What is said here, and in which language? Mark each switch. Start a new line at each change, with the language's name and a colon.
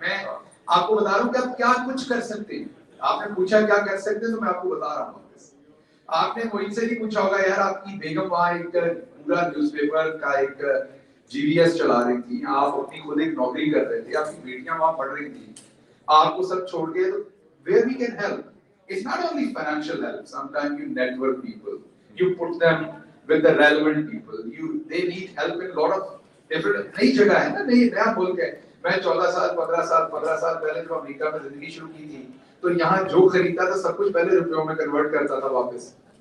Hindi: मैं आपको बता रहा हूँ कि आप क्या कुछ कर सकते हैं. आपने पूछा क्या कर सकते हैं, तो मैं आपको बता रहा हूँ. आपने मोहित से नहीं पूछा होगा यार आपकी बेगम वहाँ एक पूरा न्यूज़पेपर का एक जीवीएस चला रही थी, आप अपनी खुद एक नौकरी कर रहे थे, आपकी बेटियां वहाँ पढ़ रही थी, आपको सब छोड़ के, तो
English: where we can help. It's not only financial help. Sometimes you network people, you put them with the relevant people. They need help in a lot of different.
Hindi: नई जगह है ना, नया मुल्क है. मैं 14 साल 15 साल पहले जब अमेरिका में जिंदगी शुरू की थी, तो यहाँ जो खरीदता था सब कुछ पहले रुपयों में कन्वर्ट करता था वापस.